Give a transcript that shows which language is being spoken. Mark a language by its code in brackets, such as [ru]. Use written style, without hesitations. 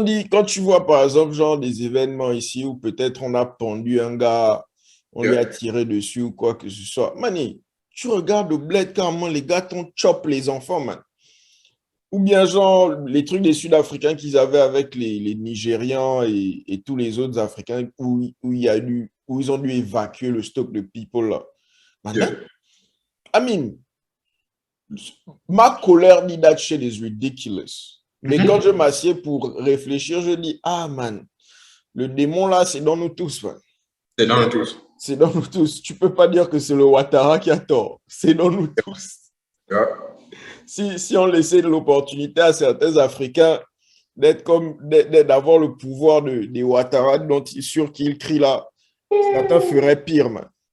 [fr] Quand tu vois par exemple, genre des événements ici où peut-être on a pendu un gars, on lui a tiré dessus ou quoi que ce soit, mani, tu regardes au bled carrément, les gars t'ont chop les enfants, man. Ou bien genre les trucs des Sud-Africains qu'ils avaient avec les Nigérians et tous les autres Africains où où ils ont dû évacuer le stock de people là. Maintenant, [en] Yeah. I mean, [fr] ma colère dit [en] that shit is ridiculous. [fr] Mais quand je m'assieds pour réfléchir, je dis, ah man, le démon là, c'est dans nous tous, man. C'est dans le tous. C'est dans nous tous. Tu peux pas dire que c'est le Ouattara qui a tort. C'est dans nous tous. [en] Yeah. [fr] Si on laissait l'opportunité à certains Africains d'avoir le pouvoir des Ouattara dont sur qui ils crient là, certains feraient pire, man.